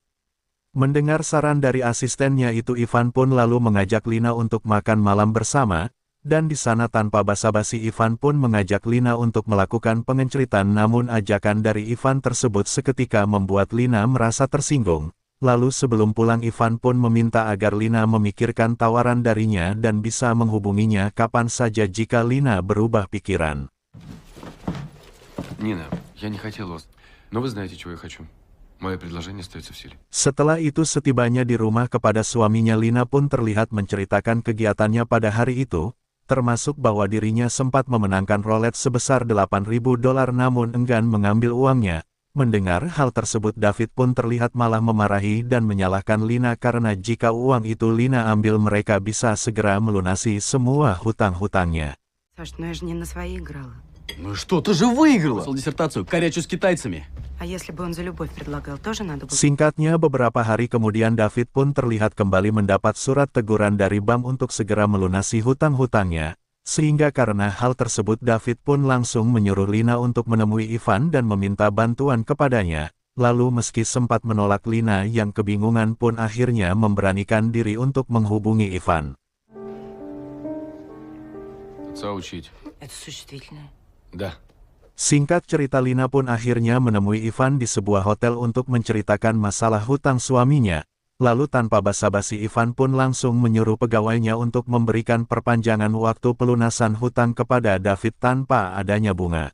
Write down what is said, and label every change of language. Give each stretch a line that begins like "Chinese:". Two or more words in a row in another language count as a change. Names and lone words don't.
Indonesian: Mendengar saran dari asistennya itu Ivan pun lalu mengajak Lina untuk makan malam bersama, dan di sana tanpa basa-basi Ivan pun mengajak Lina untuk melakukan pengenceritan namun ajakan dari Ivan tersebut seketika membuat Lina merasa tersinggung. Lalu sebelum pulang Ivan pun meminta agar Lina memikirkan tawaran darinya dan bisa menghubunginya kapan saja jika Lina berubah pikiran.
Russian: Nina, я не хотел вас, но вы знаете, чего я хочу.
Indonesian: Setelah itu setibanya di rumah kepada suaminya Lina pun terlihat menceritakan kegiatannya pada hari itu, termasuk bahwa dirinya sempat memenangkan roulette sebesar $8.000 namun enggan mengambil uangnya. Mendengar hal tersebut David pun terlihat malah memarahi dan menyalahkan Lina karena jika uang itu Lina ambil mereka bisa segera melunasi semua hutang-hutangnya.
Russian: Саш, ну я же не на свои играла. Ну и что, ты же выиграла! Диссертацию «Корячу с китайцами». А если бы он за любовь предлагал, тоже надо было?
Indonesian: Singkatnya beberapa hari kemudian David pun terlihat kembali mendapat surat teguran dari bank untuk segera melunasi hutang-hutangnya, sehingga karena hal tersebut David pun langsung menyuruh Lina untuk menemui Ivan dan meminta bantuan kepadanya. Lalu meski sempat menolak, Lina yang kebingungan pun akhirnya memberanikan diri untuk menghubungi Ivan.
Russian: Отца учить. Это существительное. Да.
Indonesian: Singkat cerita, Lina pun akhirnya menemui Ivan di sebuah hotel untuk menceritakan masalah hutang suaminya. Lalu tanpa basa-basi Ivan pun langsung menyuruh pegawainya untuk memberikan perpanjangan waktu pelunasan hutang kepada David tanpa adanya bunga.